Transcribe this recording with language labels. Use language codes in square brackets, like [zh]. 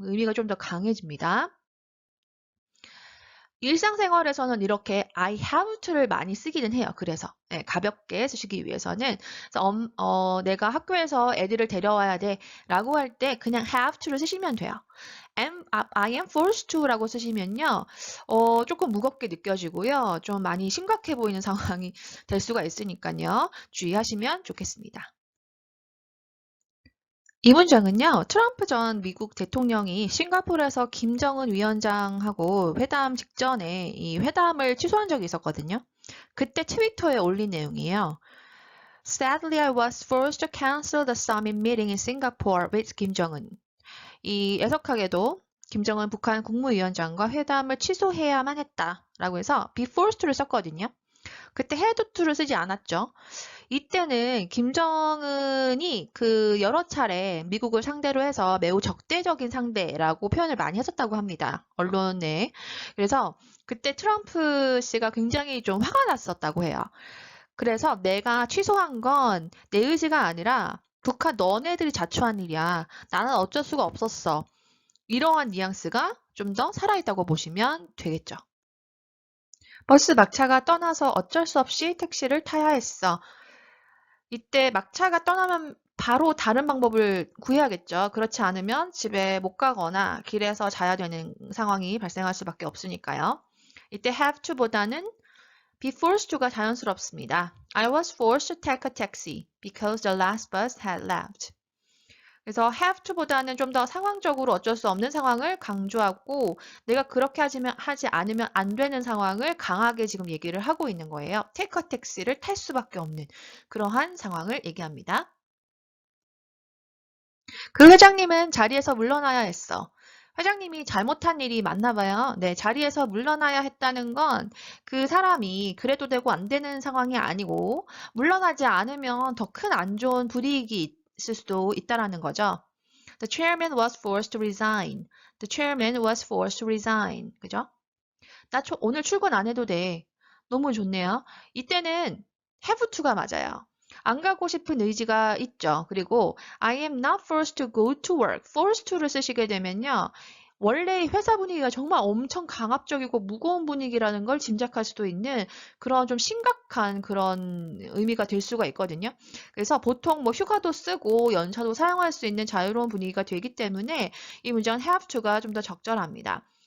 [ko] 의미가 좀 더 강해집니다. 일상생활에서는 이렇게 [en] I have to [ko] 를 많이 쓰기는 해요. 그래서 가볍게 쓰시기 위해서는 그래서 내가 학교에서 애들을 데려와야 돼 라고 할 때 그냥 [en] have to [ko] 를 쓰시면 돼요. [en] I am forced to [ko] 라고 쓰시면요. 조금 무겁게 느껴지고요. 좀 많이 심각해 보이는 상황이 될 수가 있으니까요. 주의하시면 좋겠습니다. 이 문장은요. 트럼프 전 미국 대통령이 싱가포르에서 김정은 위원장하고 회담 직전에 이 회담을 취소한 적이 있었거든요. 그때 트위터에 올린 내용이에요. [en] Sadly, I was forced to cancel the summit meeting in Singapore with Kim Jong-un. [ko] 이 애석하게도 김정은 북한 국무위원장과 회담을 취소해야만 했다라고 해서 [en] be forced to [ko] 를 썼거든요. 그때 [en] had to [ko] 를 쓰지 않았죠. 이때는 김정은이 여러 차례 미국을 상대로 해서 매우 적대적인 상대라고 표현을 많이 했었다고 합니다. 언론에. 그래서 그때 트럼프 씨가 굉장히 좀 화가 났었다고 해요. 그래서 내가 취소한 건 내 의지가 아니라 북한 너네들이 자초한 일이야. 나는 어쩔 수가 없었어. 이러한 뉘앙스가 좀 더 살아있다고 보시면 되겠죠. 버스 막차가 떠나서 어쩔 수 없이 택시를 타야 했어. 이때 막차가 떠나면 바로 다른 방법을 구해야겠죠. 그렇지 않으면 집에 못 가거나 길에서 자야 되는 상황이 발생할 수밖에 없으니까요. 이때 have to보다는 be forced to가 자연스럽습니다. [en] I was forced to take a taxi because the last bus had left. [ko] 그래서 [en] have to [ko] 보다는 좀 더 상황적으로 어쩔 수 없는 상황을 강조하고 내가 그렇게 하지 않으면 안 되는 상황을 강하게 지금 얘기를 하고 있는 거예요. [en] take a taxi [ko] 를 탈 수밖에 없는 그러한 상황을 얘기합니다. 그 회장님은 자리에서 물러나야 했어. 회장님이 잘못한 일이 맞나 봐요. 네, 자리에서 물러나야 했다는 건 그 사람이 그래도 되고 안 되는 상황이 아니고 물러나지 않으면 더 큰 안 좋은 불이익이 있을 수도 있다라는 거죠. [en] The chairman was forced to resign. The chairman was forced to resign. [ko] 그죠? 오늘 출근 안 해도 돼. 너무 좋네요. 이때는 [en] have to [ko] 가 맞아요. 안 가고 싶은 의지가 있죠. 그리고 [en] I am not forced to go to work. forced to [ko] 를 쓰시게 되면요. 원래 회사 분위기가 정말 엄청 강압적이고 무거운 분위기라는 걸 짐작할 수도 있는 그런 좀 심각한 그런 의미가 될 수가 있거든요. 그래서 보통 뭐 휴가도 쓰고 연차도 사용할 수 있는 자유로운 분위기가 되기 때문에 이 문장은 [en] have to [ko] 가 좀 더 적절합니다.